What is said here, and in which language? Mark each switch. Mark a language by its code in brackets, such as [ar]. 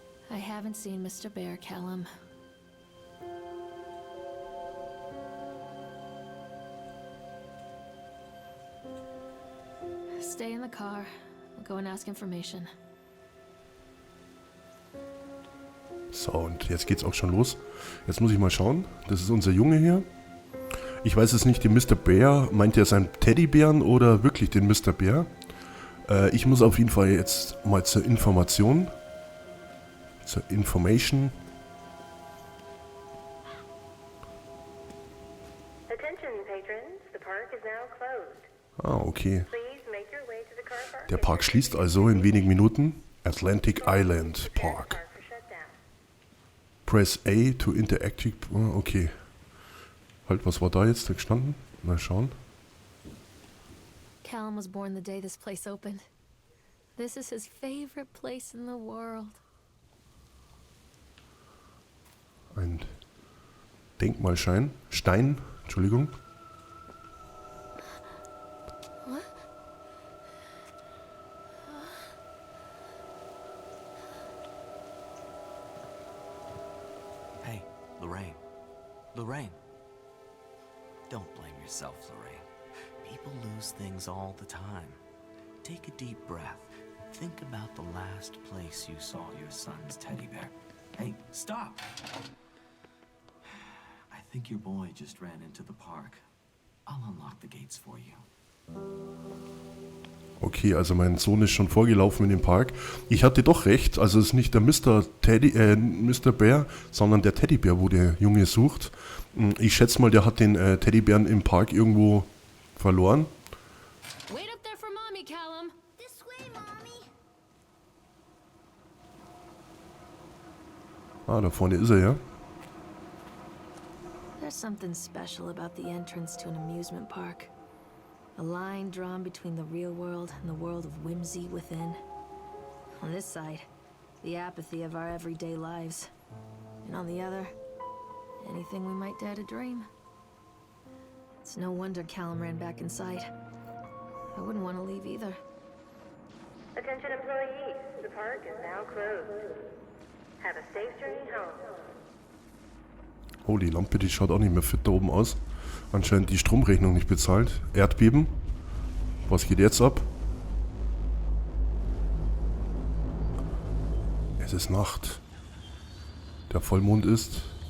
[en] I haven't seen Mr. Bear, Callum. Stay in the car. I'll go and ask information. [de] So, und jetzt geht's auch schon los. Jetzt muss ich mal schauen. Das ist unser Junge hier. Ich weiß jetzt nicht, den Mr. Bear, meint er seinen Teddybären oder wirklich den Mr. Bear? Ich muss auf jeden Fall jetzt mal zur Information. Zur Information. [en] Attention patrons, the park is now closed. Ah, okay. Please make your way to the car park. [de] Der Park schließt also in wenigen Minuten. Atlantic Island Park. [en] Press A to interactive... [de] Okay. Halt, was war da jetzt gestanden? Mal schauen. [en] Callum was born the day this place opened. This is his favorite place in the world. [de] Ein Denkmalstein. Stein, Entschuldigung. [en] Hey, Lorraine. Lorraine. Don't blame yourself, Lorraine. People lose things all the time. Take a deep breath. Think about the last place you saw your son's teddy bear. Hey, stop! I think your boy just ran into the park. I'll unlock the gates for you. [de] Okay, also mein Sohn ist schon vorgelaufen in den Park. Ich hatte doch recht, also es ist nicht der Mr. Bear, sondern der Teddybär, wo der Junge sucht. Ich schätze mal, der hat den Teddybären im Park irgendwo verloren. [en] Wait up there for mommy, Callum. This way, Mommy. [de] Ah, da vorne ist er, ja. [en] There's something special about the entrance to an amusement park. A line drawn between the real world and the world of whimsy within. On this side, the apathy of our everyday lives. And on the other, anything we might dare to dream. It's no wonder Callum ran back inside. I wouldn't want to leave either. Attention employees, the park is now closed. Have a safe journey home. [de] Oh, die Lampe, die schaut auch nicht mehr fit da oben aus. Anscheinend die Stromrechnung nicht bezahlt. Erdbeben. Was geht jetzt ab? Es ist Nacht. Der Vollmond ist...